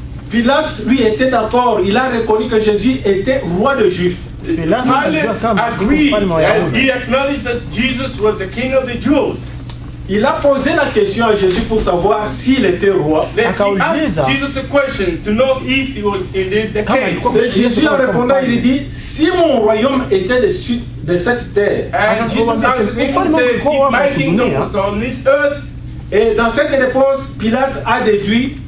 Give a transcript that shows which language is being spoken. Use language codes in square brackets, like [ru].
[fr] Pilate, lui, était d'accord. Il a reconnu que Jésus était roi de Juifs. [en] Pilate agreed and he acknowledged that Jesus was the king of the Jews. [fr] Il a posé la question à Jésus pour savoir s'il était roi. [en] Then he asked Jesus a question to know if he was indeed the king. [fr] Et Jésus en répondant, il dit, si mon royaume était de cette terre. [en] And Jesus answered him and said, if my kingdom was on this earth. [fr] Et dans cette réponse, Pilate a déduit.